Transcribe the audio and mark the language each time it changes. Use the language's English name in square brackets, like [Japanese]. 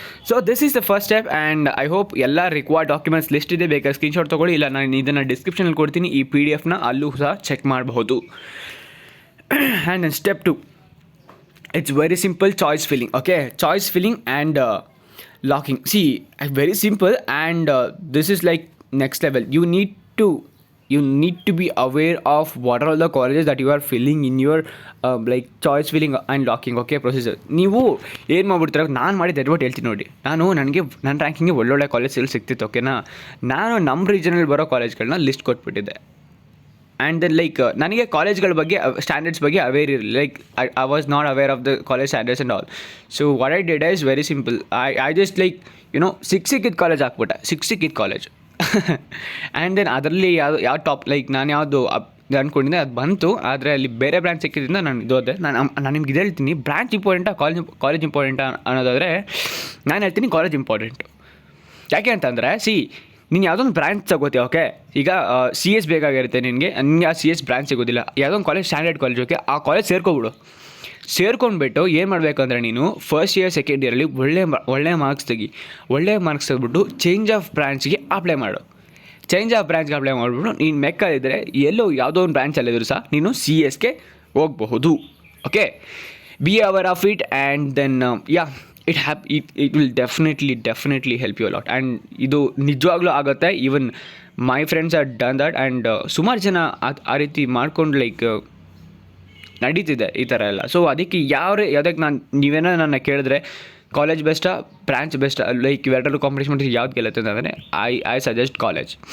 [English] So this is the first step. And I hope [Kannada] ಎಲ್ಲ required documents list ಇದೆ, ಬೇಕಾದ್ರೆ screenshot ತೊಗೊಳ್ಳಿ, ಇಲ್ಲ ನಾನು ಇದನ್ನು ಡಿಸ್ಕ್ರಿಪ್ಷನಲ್ಲಿ ಕೊಡ್ತೀನಿ, ಈ PDF ಅಲ್ಲೂ ಸಹ ಚೆಕ್ ಮಾಡಬಹುದು. [English] And then step 2, it's very simple, choice filling. Okay, choice filling and locking. See, very simple, and this is like next level. You need to be aware of what are all the colleges that you are filling in your choice filling and locking. Okay, procedure. [Kannada] ನೀವು ಏನು ಮಾಡ್ಬಿಡ್ತೀರ, ನಾನು ಮಾಡಿದ್ದು ಎಡ್ವರ್ಟ್ ಹೇಳ್ತೀನಿ ನೋಡಿ. ನನ್ನ ರ್ಯಾಂಕಿಂಗ್ಗೆ ಒಳ್ಳೊಳ್ಳೆ college ಎಲ್ಲಿ ಸಿಗ್ತಿತ್ತು. ಓಕೆನಾ, ನಾನು ನಮ್ಮ ರೀಜನಲ್ಲಿ ಬರೋ ಕಾಲೇಜ್ಗಳನ್ನ ಲಿಸ್ಟ್ ಕೊಟ್ಬಿಟ್ಟಿದ್ದೆ. ಆ್ಯಂಡ್ ದೆನ್ ನನಗೆ ಕಾಲೇಜ್ಗಳ ಬಗ್ಗೆ ಸ್ಟ್ಯಾಂಡರ್ಡ್ಸ್ ಬಗ್ಗೆ ಅವೇರ್ ಇರಲಿಲ್ಲ. [English] I was not aware of the college standards and all. So what I did is very simple. I just [Kannada] ಸಿಕ್ಕಿದ ಕಾಲೇಜ್ ಹಾಕ್ಬಿಟ್ಟೆ, ಸಿಕ್ಕಿದ ಕಾಲೇಜ್. ಆ್ಯಂಡ್ ದೆನ್ ಅದರಲ್ಲಿ ಯಾವ ಟಾಪ್ ನಾನು ಯಾವುದು ಅಂದ್ಕೊಂಡಿದ್ದೆ ಅದು ಬಂತು, ಆದರೆ ಅಲ್ಲಿ ಬೇರೆ ಬ್ರಾಂಚ್ ಸಿಕ್ಕಿದ್ರಿಂದ ನಾನು ಇದೋದೆ. ನಾನು ನಿಮ್ಗೆ ಇದು ಹೇಳ್ತೀನಿ, ಬ್ರಾಂಚ್ ಇಂಪಾರ್ಟೆಂಟಾ ಕಾಲೇಜ್ ಇಂಪಾರ್ಟೆಂಟಾ ಅನ್ನೋದಾದರೆ ನಾನು ಹೇಳ್ತೀನಿ ಕಾಲೇಜ್ ಇಂಪಾರ್ಟೆಂಟು. ಯಾಕೆ ಅಂತಂದರೆ ನೀನು ಯಾವುದೊಂದು ಬ್ರಾಂಚ್ ತಗೋತೀಯ. ಓಕೆ, ಈಗ CS ಬೇಕಾಗಿರುತ್ತೆ ನಿನಗೆ ಆ CS ಬ್ರಾಂಚ್ ಸಿಗೋದಿಲ್ಲ, ಯಾವುದೊಂದು ಕಾಲೇಜ್ ಸ್ಟ್ಯಾಂಡರ್ಡ್ ಕಾಲೇಜ್. ಓಕೆ, ಆ ಕಾಲೇಜ್ ಸೇರ್ಕೊಂಡ್ಬಿಟ್ಟು ಏನು ಮಾಡಬೇಕಂದ್ರೆ ನೀನು ಫಸ್ಟ್ ಇಯರ್ ಸೆಕೆಂಡ್ ಇಯರಲ್ಲಿ ಒಳ್ಳೆ ಮಾರ್ಕ್ಸ್ ತೆಗೆದ್ಬಿಟ್ಟು ಚೇಂಜ್ ಆಫ್ ಬ್ರಾಂಚ್ಗೆ ಅಪ್ಲೈ ಮಾಡು. ಚೇಂಜ್ ಆಫ್ ಬ್ರಾಂಚ್ಗೆ ಅಪ್ಲೈ ಮಾಡಿಬಿಟ್ಟು ನೀನು ಮೆಕ್ಕಲ್ಲಿದ್ದರೆ ಯಾವುದೋ ಒಂದು ಬ್ರಾಂಚಲ್ಲಿದ್ದರೂ ಸಹ ನೀನು CSಗೆ ಹೋಗಬಹುದು. [English] Okay, be aware of it. And then it will definitely help you a lot. [Kannada] And ಇದು ನಿಜವಾಗ್ಲೂ ಆಗುತ್ತೆ. [English] Even my friends are done that. [Kannada] And ಸುಮಾರು ಜನ ಆ ರೀತಿ ಮಾಡ್ಕೊಂಡು ನಡೀತಿದೆ ಈ ಥರ ಎಲ್ಲ. ಸೊ ಅದಕ್ಕೆ ಯಾವುದಕ್ಕೆ ನೀವೇನೋ ನನ್ನ ಕೇಳಿದ್ರೆ ಕಾಲೇಜ್ ಬೆಸ್ಟಾ ಬ್ರಾಂಚ್ ಬೆಸ್ಟಾ ಇವೆರಡರಲ್ಲೂ ಕಾಂಪಿಟೇಷನ್ ಯಾವ್ದು ಗೆಲ್ಲುತ್ತೆ ಅಂತಂದರೆ [English] I suggest [Kannada] ಕಾಲೇಜ್.